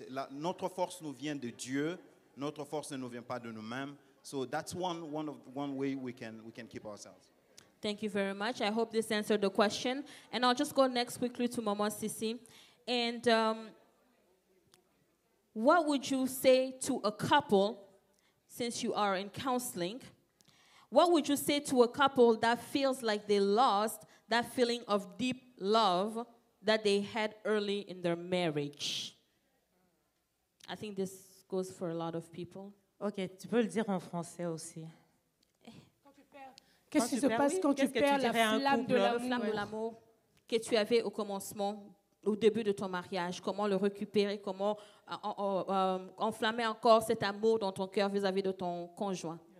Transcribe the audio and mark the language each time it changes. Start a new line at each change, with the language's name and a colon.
French: Notre force nous vient de Dieu. Notre force ne nous vient pas de nous-mêmes.
English: So that's one way we can keep ourselves. Thank you very much. I hope this answered the question. And I'll just go next quickly to Mama Sisi. And what would you say to a couple, since you are in counseling, what would you say to a couple that feels like they lost that feeling of deep love that they had early in their marriage? I think this goes for a lot of people.
French: Ok, tu peux le dire en français aussi. Qu'est-ce qui se passe quand tu perds la flamme de l'amour que tu avais au commencement, au début de ton mariage? Comment le récupérer? Comment enflammer encore cet amour dans ton cœur vis-à-vis de ton conjoint?